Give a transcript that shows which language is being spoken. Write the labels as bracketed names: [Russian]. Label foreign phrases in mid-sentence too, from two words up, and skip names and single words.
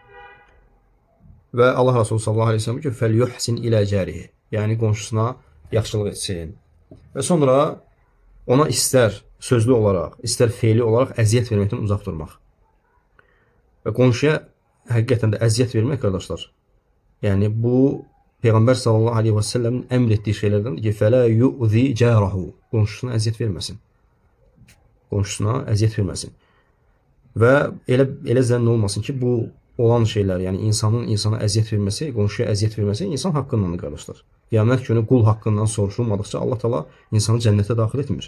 [Azerbaijani] Və Allah Resulü [Arabic] صلى الله عليه وسلم [Azerbaijani] ki, فَلْيُحْسِنْ ilə cərihi, yəni qonşusuna yaxşılıq etsin. Və sonra ona istər sözlü olaraq, istər feili olaraq əziyyət verməkdən uzaq durmaq. Və qonşuya həqiqətən də əziyyət vermək, qardaşlar, yəni bu Peyğəmbər [Arabic] صلى الله عليه وسلم [Azerbaijani] əmr etdiyi şeylərdən ki, [Arabic] فَلَا يُؤْذِ جَارَهُ, [Azerbaijani] qonşusuna əziyyət verməsin. Qonşusuna əziyyət verməsin. Və elə zənn olmasın ki, bu olan şeylər, yəni insanın insana əziyyət verməsi, qonşuya əziyyət verməsi insan haqqındandır, qardaşlar. Qiyamət günü qul haqqından soruşulmadıqca [Arabic] الله تعالى [Azerbaijani] insanı cənnətə daxil etmir.